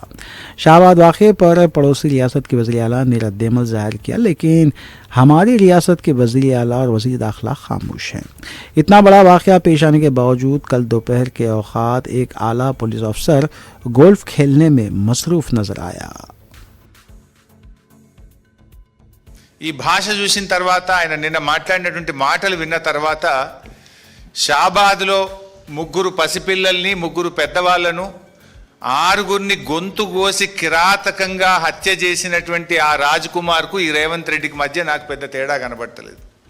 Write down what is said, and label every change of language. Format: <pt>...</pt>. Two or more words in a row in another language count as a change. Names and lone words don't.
<ur>شہاباد واقعے پر پڑوسی ریاست کے وزیر اعلیٰ نے رد عمل ظاہر کیا، لیکن ہماری ریاست کے وزیر اعلیٰ اور وزیر داخلہ خاموش ہیں۔ اتنا بڑا واقعہ پیش آنے کے باوجود کل دوپہر کے اوقات ایک اعلیٰ پولیس افسر گولف کھیلنے میں مصروف نظر آیا۔</ur> <te>ఈ భాష చూసిన తర్వాత ఆయన నిన్న మాట్లాడినటువంటి మాటలు విన్న తర్వాత షాబాద్లో 3 పసిపిల్లల్ని 3 పెద్దవాళ్లను 6 గొంతు కోసి కిరాతకంగా హత్య చేసినటువంటి ఆ రాజ్ కుమార్కు ఈ రేవంత్ రెడ్డికి మధ్య నాకు పెద్ద తేడా కనబడతలేదు.</te>